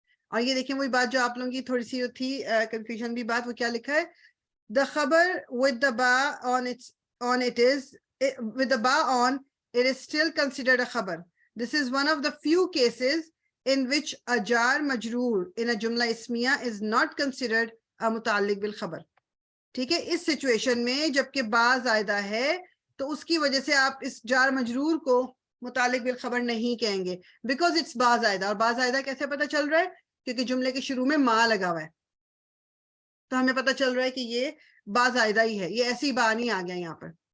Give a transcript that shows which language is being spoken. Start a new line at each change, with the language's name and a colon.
Urdu: اور یہ دیکھیں وہی بات جو آپ لوگوں کی تھوڑی سی تھی کنفیوژن بھی بات، وہ کیا لکھا ہے؟
English: The khabar with the ba on it is with the ba on it is still considered a khabar. This is one of the few cases in which a jar majroor in a jumla ismiya is not considered a muta'alliq bil khabar.
Urdu: ٹھیک ہے، اس situation میں جبکہ با زائدہ ہے تو اس کی وجہ سے آپ اس جار مجرور کو متعلق بالخبر نہیں کہیں گے،
English: because it's
Urdu: با زائدہ. اور با زائدہ کیسے پتہ چل رہا ہے؟ کیونکہ جملے کے شروع میں ما لگا ہوا ہے، تو ہمیں پتہ چل رہا ہے کہ یہ با زائدہ ہی ہے، یہ ایسی با نہیں آ گیا یہاں پر.